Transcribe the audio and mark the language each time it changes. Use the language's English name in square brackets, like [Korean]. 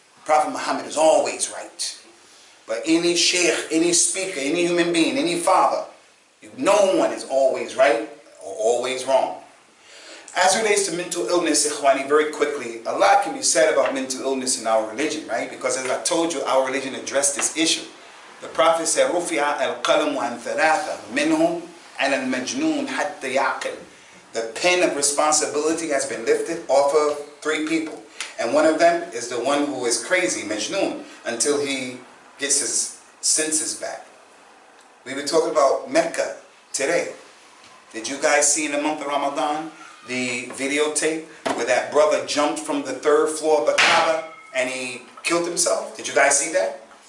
[English] Prophet Muhammad is always right. But any sheikh, any speaker, any human being, any father, no one is always right or always wrong. As it relates to mental illness, Ikhwani, very quickly, a lot can be said about mental illness in our religion, right? Because as I told you, our religion addressed this issue. The Prophet said, [Arabic] رُفِعَ الْقَلَمُ عَنْ ثَلَاثَ مِنْهُمْ عَلَى الْمَجْنُونَ حَتَّى يَعْقِلْ. [English] The pen of responsibility has been lifted off of 3 people. And one of them is the one who is crazy, Majnoon, until he gets his senses back. We were talking about Mecca today. Did you guys see in the month of Ramadan the videotape where that brother jumped from the 3rd floor of the Kaaba and he killed himself? Did you guys see that?